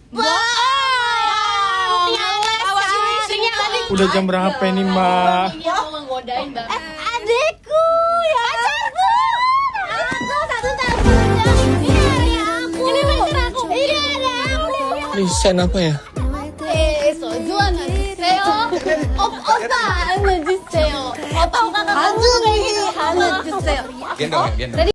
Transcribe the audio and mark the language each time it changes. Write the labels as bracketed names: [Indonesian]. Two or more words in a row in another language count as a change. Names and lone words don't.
[Indonesian] Udah jam berapa ini, Mbak? Iya, mau ngegodain, Mbak. Adekku, ya pacarku. Aku satu-satunya. Ini pacar aku. Ini ada aku. Ini sen apa ya? [Korean] 소주 하나 주세요. 오빠 하나 주세요. 오빠 하나 주세요. [Indonesian] Gendong ya, gendong.